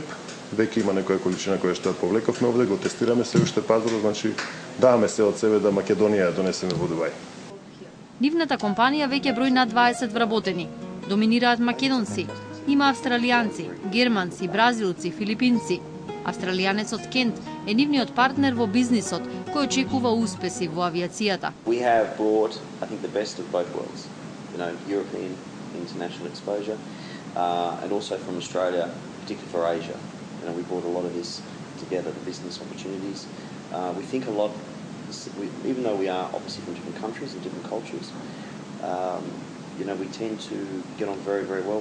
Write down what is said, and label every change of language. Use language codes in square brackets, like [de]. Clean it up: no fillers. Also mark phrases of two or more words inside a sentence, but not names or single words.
[mk] Веќе има некоја количина која што ја повлековме овде, го тестираме се уште пазарот, значи даваме се од себе да Македонија ја донесеме во Дубај. Нивната компанија веќе брои над 20 вработени. Доминираат македонци. Има австралијанци, германци, бразилци, филипинци. Австралијанецот Кент е нивниот партнер во бизнисот, кој очекува успеси во авијацијата. [en] We have brought, I think, the best of both worlds. European international exposure, and also from Australia, particularly for Asia. We brought a lot of this together, the business opportunities. We think a lot, even though we are obviously from different countries and different cultures, we tend to get on very, very well.